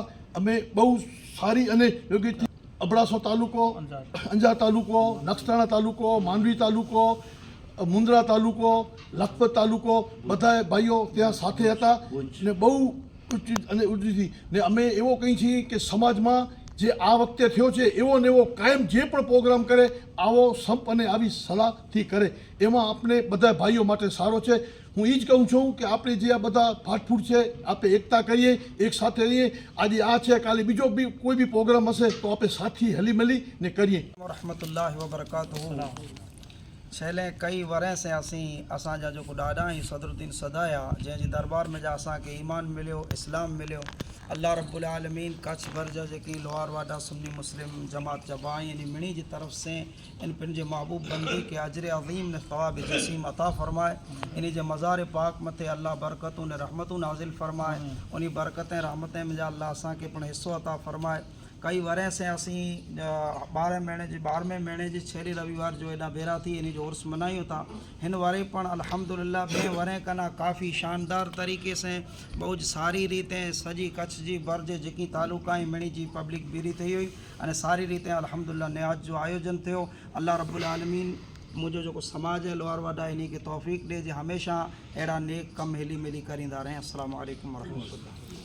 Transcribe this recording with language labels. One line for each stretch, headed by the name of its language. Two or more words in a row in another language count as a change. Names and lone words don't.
Gujarati: અમે બહુ સારી અને યોગ્ય અબડાસો તાલુકો, અંજાર તાલુકો, નખત્રાણા તાલુકો, માંડવી તાલુકો, મુંદ્રા તાલુકો, લખપત તાલુકો, બધા ભાઈઓ ત્યાં સાથે હતા ને બહુ અને ઉજળી ને અમે એવો કહી છીએ કે સમાજમાં જે આ વખતે થયો છે એવો ને એવો કાયમ જે પણ પ્રોગ્રામ કરે આવો સંપ અને આવી સલાહથી કરે, એમાં આપણે બધા ભાઈઓ માટે સારો છે। હું એ જ કહું છું કે આપણે જે આ બધા ફાટફૂટ છે આપણે એકતા કરીએ, એક સાથે રહીએ। આજે આ છે, કાલે બીજો બી કોઈ બી પ્રોગ્રામ હશે તો આપણે સાથી હલી મળી ને કરીએ।
Arabic: رحمة الله وبركاته.
Kachhi: छेले कई वरें से असांजा जो ॾाढा ई सदरुद्दीन सदाया जंहिंजे दरबार में जा असांखे ईमान मिलियो, इस्लाम मिलियो।
Arabic: الله رب العالمين
Kachhi: कच्छ भर जा जेकी लोहारवाडा सुन्नी मुस्लिम जमात जा भाई यानी मिणी जी तरफ से इन पंहिंजे महबूब बंदी के
Arabic: أجر عظيم
Kachhi: ने
Arabic: ثواب جسيم
Kachhi: अता फरमाए। इन जे मज़ार पाक मथे अल्लाह बरकतूं ने रहमतूं नाज़िल फरमाए। उन बरकतें रहमतें में जा अल्लाह असांखे पिणु हिस्सो अता फरमाए। कई वरें से असीं 12वें महीने जी छेली रविवार जो एॾा भेरा थी इन जो उर्स मनायूं था। हिन वरे पण अल्हम्दुलिल्लाह ॿिए वरें कना काफ़ी शानदार तरीक़े से बहुत सारी रीतें सॼी कच्छ जी भर जे जेकी तालुका ऐं मिणी जी पब्लिक बीरी थी हुई अने सारी रीतें अल्हम्दुलिल्लाह नियाज़ जो आयोजन थियो।
Arabic: الله رب العالمين
Kachhi: मुझो जो समाज है लोहारवाडा इन खे तौफ़ीक़ ॾे जे हमेशा अहिड़ा नेक कम हिली मिली करींदा रहें।
Arabic: السلام عليكم ورحمة الله.